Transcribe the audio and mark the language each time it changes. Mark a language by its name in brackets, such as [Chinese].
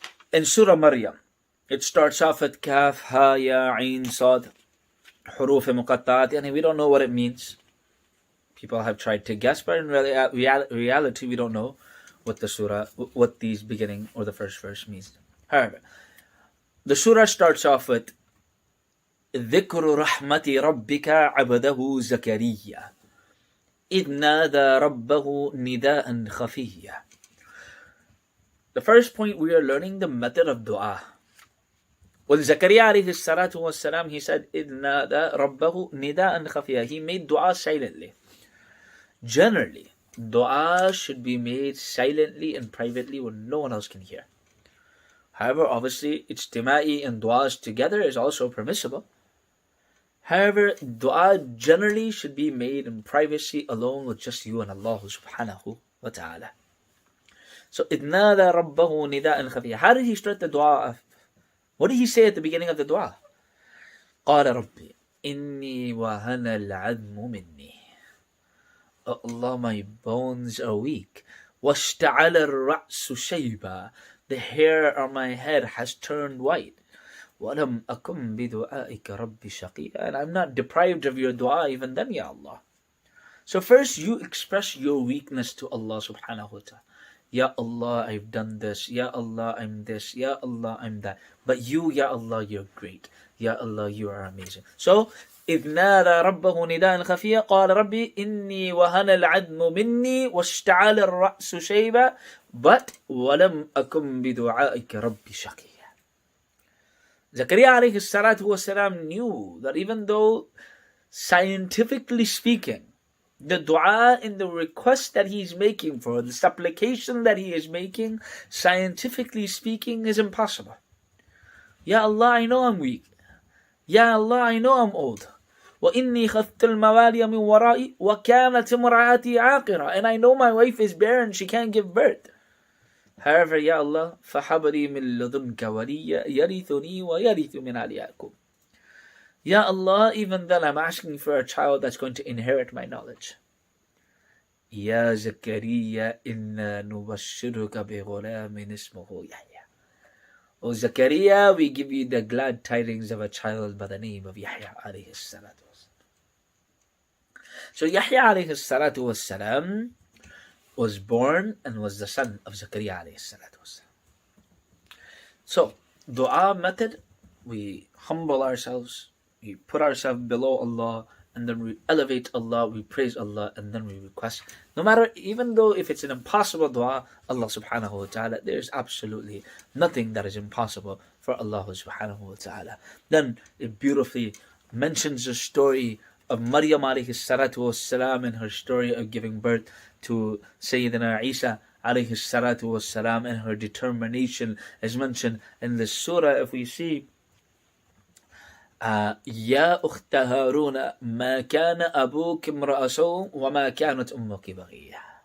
[English] In Surah Maryam, it starts off at Kaf, Ha, Ya, Ain, Sad, Huruf Muqatta'at, and we don't know what it means. People have tried to guess, but in reality, we don't know what these beginning or the first verse means. However, the surah starts off with [Arabic] ذكر رحمة ربك عبده زكريا إذ نادى ربه نداء خفيا. [English] The first point, we are learning the method of dua. With Zakaria alayhi salatu wasalam, he said [Arabic] إذ نادى ربه نداء خفيا. [English] He made dua silently. Generally, dua should be made silently and privately when no one else can hear. However, obviously, ijtima'i and duas together is also permissible. However, dua generally should be made in privacy alone with just you and Allah subhanahu wa ta'ala. [Arabic] So, إِذْ نَادَى رَبَّهُ نِدَاءً خَفِيًّا. [English] How did he start the dua? What did he say at the beginning of the dua? [Arabic] قَالَ رَبِّي إِنِّي وَهَنَ الْعَظْمُ مِنِّي. [English] Oh Allah, my bones are weak. [Arabic] وَاشْتَعَلَ الرَّأْسُ شَيْبًا. [English] The hair on my head has turned white. [Arabic] وَلَمْ أَكُمْ بِدُعَائِكَ رَبِّ شَقِيًّا. [English] And I'm not deprived of your dua even then, Ya Allah. So first, you express your weakness to Allah subhanahu wa ta'ala. Ya Allah, I've done this. Ya Allah, I'm this. Ya Allah, I'm that. But you, Ya Allah, you're great. Ya Allah, you are amazing. [Arabic] So, إذ نادى ربه نداء خفيا قال ربي إني وهن العظم مني واشتعل الرأس شيبا but ولم أكن بدعائك ربي شقيا. [English] Zakaria alayhi salatu wasalam knew that even though scientifically speaking, the dua and the request that he is making for, the supplication that he is making, scientifically speaking, is impossible. Ya Allah, I know I'm weak. Ya Allah, I know I'm old. [Arabic] وَإِنِّي خَفْتُ الْمَوَالِيَ مِنْ وَرَائِي وَكَانَتْ امْرَأَتِي عَاقِرًا. [English] And I know my wife is barren, she can't give birth. However, Ya Allah, [Arabic] فَحَبْ لِي مِنْ لَدُنْكَ وَلِيًّا يَرِثُنِي وَيَرِثُ مِنْ آلِ يَعْقُوبَ. [English] Ya Allah, even then I'm asking for a child that's going to inherit my knowledge. [Arabic] يَا زَكَرِيَّا إِنَّا نُبَشِّرُكَ بِغُلَامٍ اسْمُهُ يَحْيَى. [English] O Zakaria, we give you the glad tidings of a child by the name of Yahya alayhi salatu wasalam. So Yahya alayhi salatu wasalam was born and was the son of Zakaria alayhi salatu wasalam. So, dua method, we humble ourselves, we put ourselves below Allah, and then we elevate Allah, we praise Allah, and then we request. No matter, even though if it's an impossible dua, Allah subhanahu wa ta'ala, there's absolutely nothing that is impossible for Allah subhanahu wa ta'ala. Then it beautifully mentions the story of Maryam alayhi salatu wassalam and her story of giving birth to Sayyidina Isa alayhi salatu wassalam, and her determination as mentioned in the surah. If we see [Arabic] يا أخت هارون ما كان أبوك امرأ سوء وما كانت أمك بغية.